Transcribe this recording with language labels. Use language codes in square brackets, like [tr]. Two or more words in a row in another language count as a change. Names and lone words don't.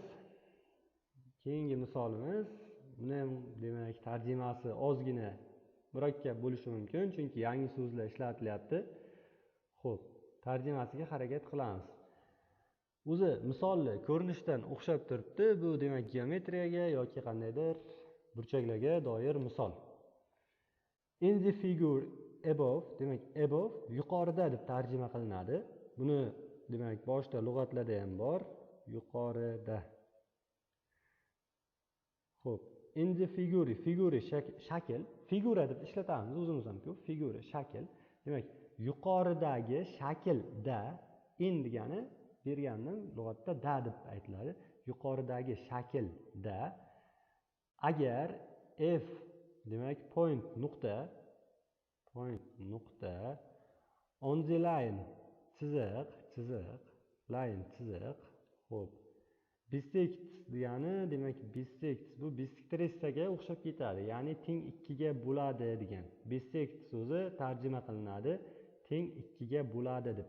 [uz] Keyingi misolimiz, buni ham demak tarjimasi ozgina murakkab bo'lishi mumkin, chunki yangi so'zlar ishlatilyapti. Xo'p, tarjimasiga harakat qilamiz. O'zi misolni ko'rinishdan o'xshab turibdi. Bu demak geometriyaga yoki qandaydir burchaklarga doir misol. [en] In the figure above, [uz] demak above yuqorida deb tarjima qilinadi. Buni demak boshda lug'atlarda ham bor, yuqorida. Xo'p, [en] in the figure, [uz] figure shakl, figura deb ishlatamiz o'zimiz ham ko'p, figura shakl. Demak, yuqoridagi shaklda, in degani bergandan lug'atda da deb aytiladi. Yuqoridagi shaklda agar f demak point nuqta [en] on the line [uz] chiziq line chiziq. Xo'p, bisect degani demak bisect bu bisektrisaga o'xshab ketadi. Ya'ni teng 2 ga bo'ladi degan. Bisect so'zi tarjima qilinadi teng 2 ga bo'ladi deb.